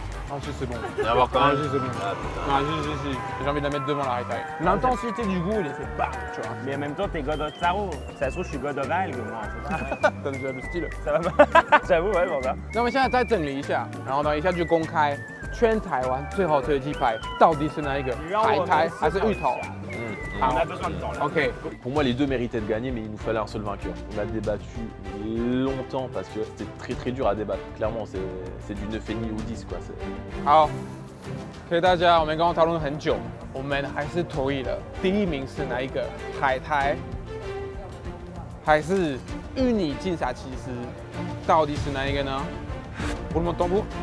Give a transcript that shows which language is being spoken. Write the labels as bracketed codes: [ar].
[fr] Ah, si, c'est bon. On va voir quand Ah, même. si, c'est bon. Ah, putain. Ah, si. J'ai envie de la mettre devant la rétaille. L'intensité du goût, il est fait bam, tu vois. Mais en même temps, t'es [en] God of Taro. [fr] Ça se trouve, je suis God of Algue, moi. C'est pareil. T'as déjà le style. Ça va pas. J'avoue, ouais, bon, ça. [zh] 那我们现在再整理一下，然后呢，一下就公开全台湾最好吃的鸡排到底是哪一个？海苔还是芋头？ [fr] On a besoin de temps, là. [en] OK。 [fr] Pour moi, les deux méritaient de gagner, mais il nous fallait un seul vainqueur. On a débattu longtemps parce que c'était très dur à débattre. Clairement, c'est du 9,5 ou 10 quoi. [zh] 好，谢谢大家。我们刚刚讨论了很久，我们还是同意了，第一名是哪一个？海苔还是芋泥金沙起司？到底是哪一个呢？我们东部。